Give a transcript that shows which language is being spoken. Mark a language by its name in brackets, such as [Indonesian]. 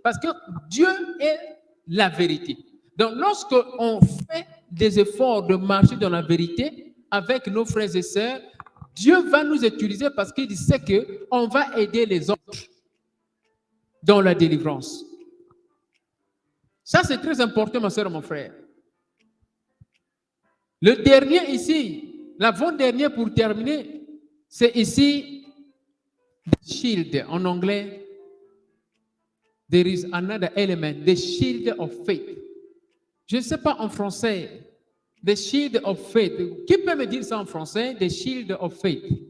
[French] Parce que Dieu est la vérité. Donc, lorsqu'on fait des efforts de marcher dans la vérité avec nos frères et sœurs, Dieu va nous utiliser parce qu'il sait qu'on va aider les autres dans la délivrance. Ça, c'est très important, ma soeur et mon frère. Le dernier ici, l'avant-dernier pour terminer, c'est ici, the shield en anglais. [English] There is another element, the shield of faith. [French] Je ne sais pas en français. [English] The shield of faith. [French] Qui peut me dire ça en français? [English] The shield of faith.